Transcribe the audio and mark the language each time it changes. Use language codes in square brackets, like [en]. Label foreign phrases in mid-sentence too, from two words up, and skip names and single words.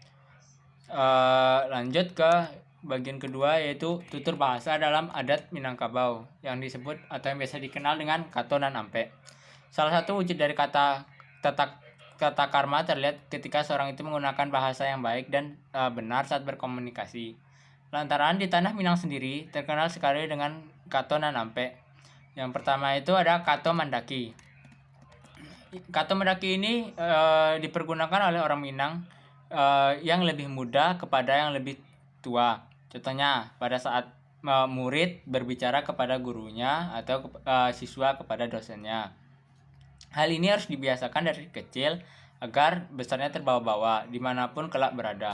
[id] Lanjut ke bagian kedua, yaitu tutur bahasa dalam adat Minangkabau yang disebut atau yang biasa dikenal dengan kato dan ampe. Salah satu wujud dari tata karma terlihat ketika seorang itu menggunakan bahasa yang baik dan benar saat berkomunikasi. Lantaran di tanah Minang sendiri terkenal sekali dengan kato dan ampe. Yang pertama itu ada kato mandaki. Kato mandaki ini dipergunakan oleh orang Minang yang lebih muda kepada yang lebih tua. Contohnya pada saat murid berbicara kepada gurunya atau siswa kepada dosennya. Hal ini harus dibiasakan dari kecil agar besarnya terbawa-bawa dimanapun kelak berada.